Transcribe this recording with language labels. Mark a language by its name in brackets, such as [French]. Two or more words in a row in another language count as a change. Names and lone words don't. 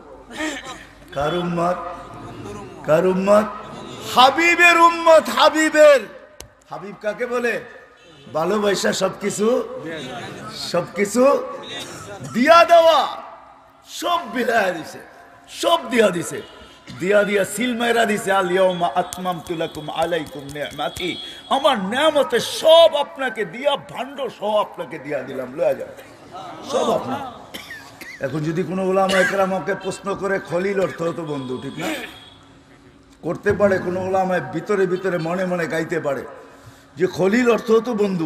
[Bangla] কার উম্মত? কার উম্মত? হাবিবের উম্মত। হাবিবের, হাবিব কাকে বলে? ভালোবাসা সবকিছু, সবকিছু দিয়া দেওয়া, সব বিলায়া দিছে, সব দিয়া দিছে, দিয়া দিয়া সিল মাইরা দিছে। [Arabic] ال يومَ أتممتُ لكم عليكم نعمتي, [Bangla] আমার নিয়ামতে সব আপনাকে দিয়া, ভান্ড সব আপনাকে দিয়া দিলাম, লয়া যাও সব আপনার। এখন যদি কোনো উলামা ইকরামকে প্রশ্ন করে খলিল অর্থ হতো বন্ধু, ঠিক না? করতে পারে কোনো উলামায়ে ভিতরে ভিতরে মনে মনে গাইতে পারে যে খলিল অর্থ হতো বন্ধু।